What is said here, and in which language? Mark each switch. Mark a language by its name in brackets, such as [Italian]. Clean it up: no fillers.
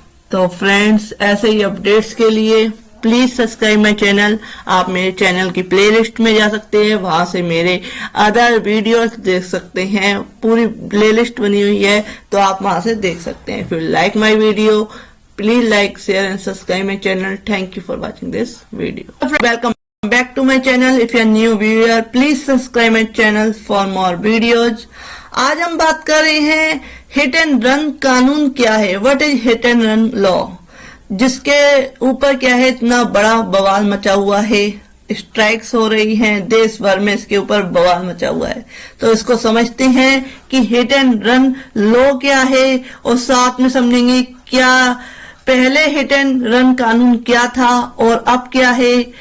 [Hindi] तो फ्रेंड्स, ऐसे ही अपडेट्स के लिए [English] Please subscribe my channel. [Hindi] आप मेरे चैनल की प्लेलिस्ट में जा सकते हैं, वहां से मेरे अदर वीडियोस देख सकते हैं। पूरी प्लेलिस्ट बनी हुई है तो आप वहां से देख सकते हैं। [English] फिर like my video, please like share and subscribe my channel. Thank you for watching this video. Welcome back to my channel. If you are new viewer, please subscribe my channel for more videos. [Hindi] आज हम बात कर रहे हैं hit and run कानून क्या है, [English] What is hit and run law. [Hindi] जिसके ऊपर क्या है इतना बड़ा बवाल मचा हुआ है, स्ट्राइक्स हो रही हैं देश भर में, इसके ऊपर बवाल मचा हुआ है। तो इसको समझते हैं कि हिट एंड रन लॉ क्या है और साथ में समझेंगे क्या पहले हिट एंड रन कानून क्या था और अब क्या है।